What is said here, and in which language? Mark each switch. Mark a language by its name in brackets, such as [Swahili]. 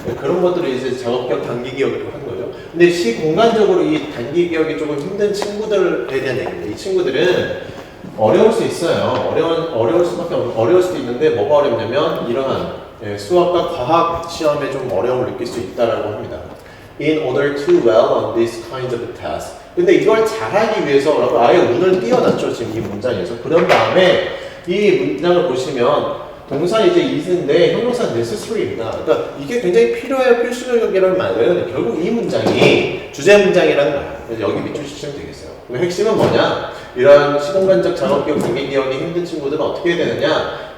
[Korean] 그런 것들을 이제 작업 기억, 단기 기억이라고 하는 거죠. 근데 시공간적으로 이 단기 기억이 조금 힘든 친구들에 대한 얘기입니다. 이 친구들은 어려울 수 있어요. 어려울 수도 있는데 뭐가 어렵냐면 이러한 수학과 과학 시험에 좀 어려움을 느낄 수 있다라고 합니다. [English] In order to well on these kinds of tasks. [Korean] 근데 이걸 잘하기 위해서라고 아예 운을 띄워놨죠. 지금 이 문장에서. 그런 다음에 이 문장을 보시면 동사 이제 is인데 형용사 necessary입니다. 그러니까 이게 굉장히 필요해요. 필수적이라는 말은 결국 이 문장이 주제 문장이라는 거예요. 그래서 여기 밑줄 치시면 되겠어요. 그럼 핵심은 뭐냐? 이런 시공간적 작업기억, 단기기억이 힘든 친구들은 어떻게 해야 되느냐?